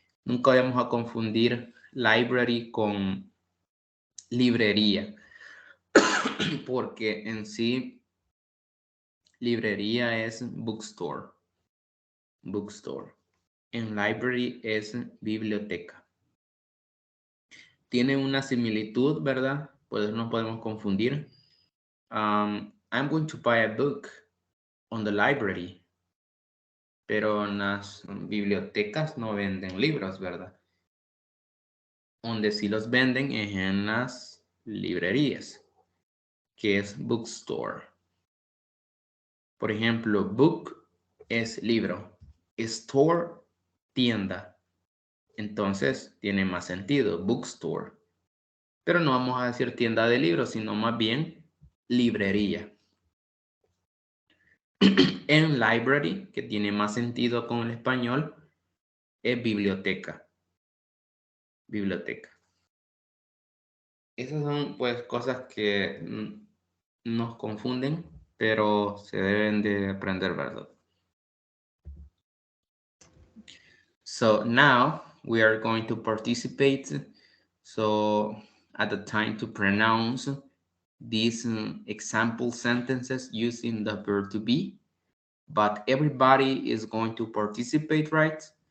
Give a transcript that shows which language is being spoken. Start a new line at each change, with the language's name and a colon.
Spanish: Nunca vamos a confundir library con librería, porque en sí librería es bookstore. Bookstore. En library es biblioteca. Tiene una similitud, ¿verdad? Pues no podemos confundir.
English: I'm going to buy a book on the library.
Spanish: Pero en las bibliotecas no venden libros, ¿verdad? Donde sí los venden es en las librerías, que es bookstore. Por ejemplo, book es libro, store, tienda. Entonces tiene más sentido, bookstore. Pero no vamos a decir tienda de libros, sino más bien librería. En library, que tiene más sentido con el español, es biblioteca. Biblioteca. Esas son pues cosas que nos confunden, pero se deben de aprender, ¿verdad?
English: So now we are going to participate. So at the time to pronounce these example sentences using the verb to be, but everybody is going to participate, right?